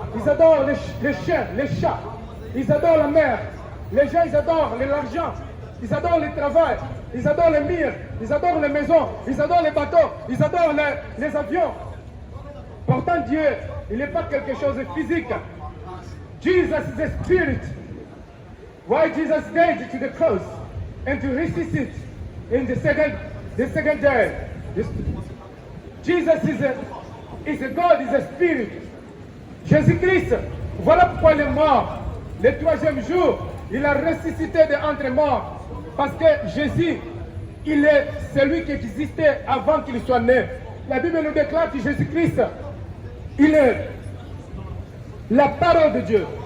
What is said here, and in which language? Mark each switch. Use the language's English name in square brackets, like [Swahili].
[French] Ils adorent les chiens, les chats. Ils adorent la mer. Les gens, ils adorent l'argent. Ils adorent le travail. Ils adorent les murs. Ils adorent les maisons. Ils adorent les bateaux. Ils adorent les avions. Pourtant, Dieu, il n'est pas quelque chose de physique. [English] Jesus is a spirit. Why Jesus died to the cross and to resuscitate in the second day. Jesus is a God, is a spirit. [French] Jésus-Christ, voilà pourquoi il est mort. Le troisième jour, il a ressuscité d'entre morts. Parce que Jésus, il est celui qui existait avant qu'il soit né. La Bible nous déclare que Jésus-Christ, il est la parole de Dieu.